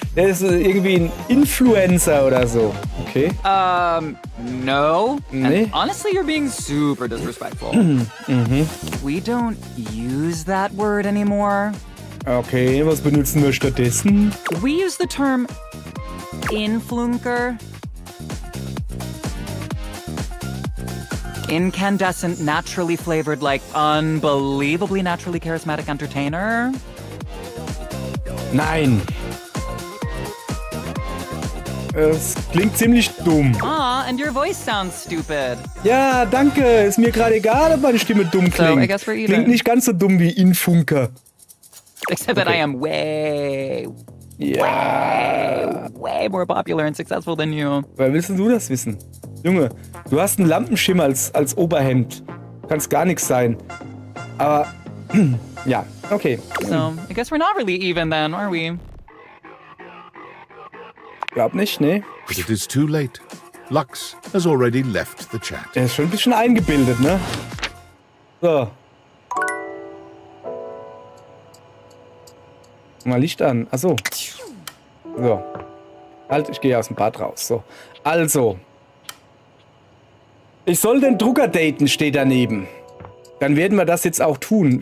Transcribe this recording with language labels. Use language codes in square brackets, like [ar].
[de] Der ist irgendwie ein Influencer oder so. Okay. [en] No. [de] Nee. [en] And honestly, you're being super disrespectful. We don't use that word anymore. [de] Okay, was benutzen wir stattdessen? [en] We use the term influencer. Incandescent, naturally flavored, like unbelievably naturally charismatic entertainer. [de] Nein. Es klingt ziemlich dumm. [en] And your voice sounds stupid. [de] Ja, danke. Ist mir gerade egal, ob meine Stimme dumm klingt. [en] So, I guess we're even. [de] Klingt nicht ganz so dumm wie Infunker. [en] Except that I am way more popular and successful than you. [de] Woher willst du das wissen? Junge, du hast einen Lampenschimmer als Oberhemd. Kannst gar nichts sein. Aber, ja, okay. [en] So, I guess we're not really even then, are we? [de] Glaub nicht, ne? [en] But it is too late. Lux has already left the chat. [de] Er ist schon ein bisschen eingebildet, ne? So. Mal Licht an. Achso. So. Halt, ich gehe aus dem Bad raus. So. Also. Ich soll den Drucker daten, steht daneben. Dann werden wir das jetzt auch tun.